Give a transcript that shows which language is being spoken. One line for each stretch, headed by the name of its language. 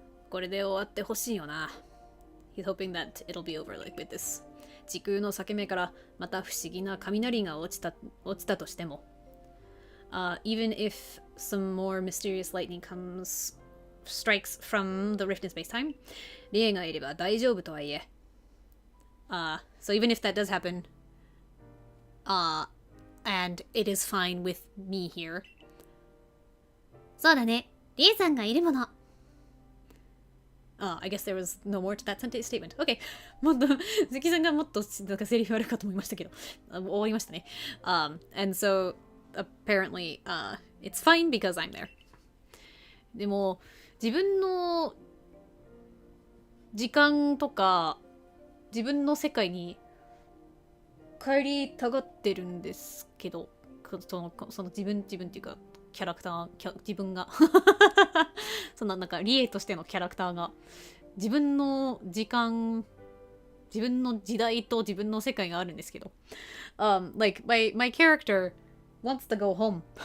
Japanese: これで終わってほしいよな。
English: He's hoping that it'll be over like with this.
Japanese: 時空の裂け目からまた不思議な雷が落ちたとしても。
English: Even if some more mysterious lightning strikes from the rift in space-time,
Japanese: リエがいれば大丈夫とはいえ。
English: So even if that does happen, and it is fine with me here.
Japanese: そうだね。リエさんがいるもの。
English: I guess there was no more to that statement. Okay.
Japanese: もっと、関さんがもっとなんかセリフあるかと思いましたけど、終わりましたね。
English: And so, apparently, it's fine because I'm there.
Japanese: でも、自分の時間とか、自分の世界に帰りたがってるんですけど、その自分っていうか、キャラクター、自分がそんななんかリエとしてのキャラクターが自分の時間、自分の時代と自分の世界があるんですけど、
English: like my character wants to go home.